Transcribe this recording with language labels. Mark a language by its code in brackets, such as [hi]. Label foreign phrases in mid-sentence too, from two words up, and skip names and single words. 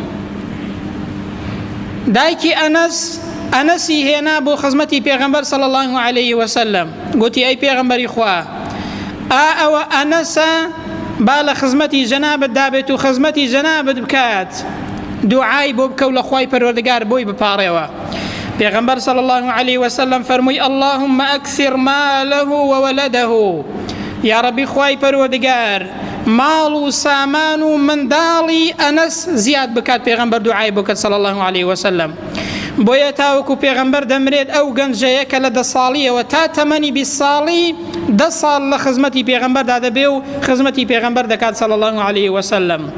[ckb] دایکی ئەنەسی هێنا بۆ خزمەتی پێغەمبەر [ar] صلی الله علیه وسلم، [ckb] گوتی ئەی پێغەمبەری خوا، ئەوە ئەنەسە با لە خزمەتی جەنابەت دابێت و خزمەتی جەنابەت بکات، دوعای بۆ بکە و لە خوای پەروەردگار بۆی بپاڕێەوە. [ar] پێغەمبەر صلی الله علیه وسلم فەرمووی اللهم ئەکثر ماله وولده، یا ربی [ckb] خوای پەروەردگار ماڵ و سامان و منداڵی ئەنەس زیاد بکات. پێغەمبەر دوعای بۆ کات [ar] صلی الله علیه وسلم. [ckb] بۆیە تاوەکو پێغەمبەر دەمرێت ئەو گەنجەیە کە لە 10 ساڵیەوە تا تەمەنی 20 ساڵی 10 ساڵ لە خزمەتی پێغەمبەردا دەبێ و خزمەتی پێغەمبەر دەکات [ar] صلی الله علیه وسلم.